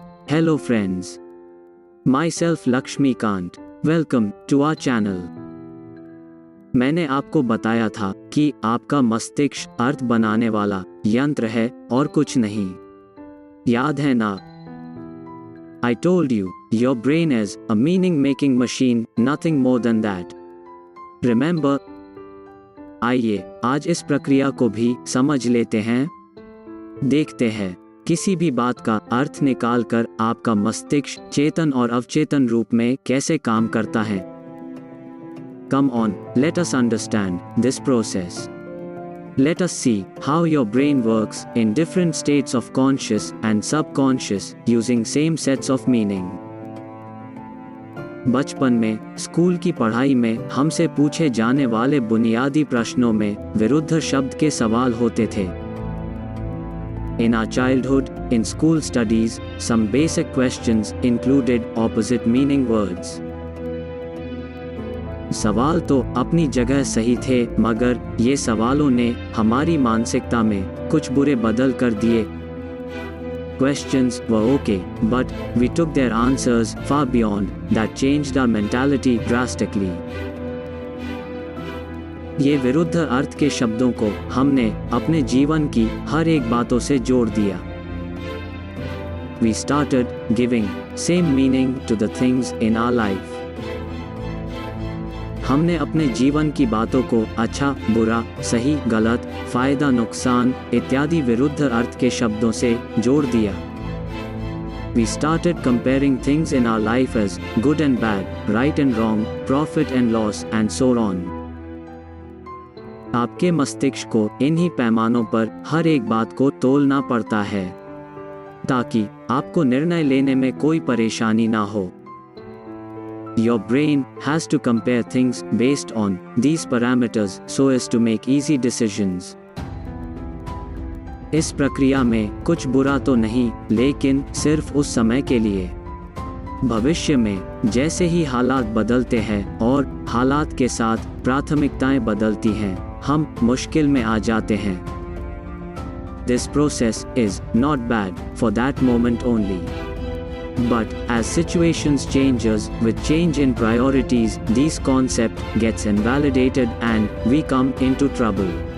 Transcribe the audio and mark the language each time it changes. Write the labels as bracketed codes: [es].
[en] Hello friends, myself Laxmikant, welcome to our channel. [hi] मैंने आपको बताया था कि आपका मस्तिष्क अर्थ बनाने वाला यंत्र है और कुछ नहीं, याद है ना? [en] I told you, your brain is a meaning-making machine, nothing more than that. Remember? [hi] आइए आज इस प्रक्रिया को भी समझ लेते हैं। देखते हैं किसी भी बात का अर्थ निकालकर आपका मस्तिष्क चेतन और अवचेतन रूप में कैसे काम करता है। [en] Come on, let us understand this process. Let us see how your brain works in different states of conscious and subconscious using same sets of meaning. [hi] बचपन में स्कूल की पढ़ाई में हमसे पूछे जाने वाले बुनियादी प्रश्नों में विरुद्ध शब्द के सवाल होते थे। [en] In our childhood, in school studies, some basic questions included opposite meaning words. [hi] सवाल तो अपनी जगह सही थे, मगर ये सवालों ने हमारी मानसिकता में कुछ बुरे बदल कर दिए। [en] Questions were okay, but we took their answers far beyond that, changed our mentality drastically. [hi] ये विरुद्ध अर्थ के शब्दों को हमने अपने जीवन की हर एक बातों से जोड़ दिया। [en] We started giving same meaning to the things in our life. [hi] हमने अपने जीवन की बातों को अच्छा, बुरा, सही, गलत, फायदा, नुकसान इत्यादि विरुद्ध अर्थ के शब्दों से जोड़ दिया। [en] We started comparing things in our life as good and bad, right and wrong, profit and loss, and so on. [hi] आपके मस्तिष्क को इन्हीं पैमानों पर हर एक बात को तोलना पड़ता है, ताकि आपको निर्णय लेने में कोई परेशानी ना हो। [en] Your brain has to compare things based on these parameters so as to make easy decisions. [hi] इस प्रक्रिया में कुछ बुरा तो नहीं, लेकिन सिर्फ उस समय के लिए। भविष्य में जैसे ही हालात बदलते हैं और हालात के साथ प्राथमिकताएं बदलती हैं, हम मुश्किल में आ जाते हैं। [en] This process is not bad for that moment only. But as situations changes with change in priorities, these concept gets invalidated and we come into trouble.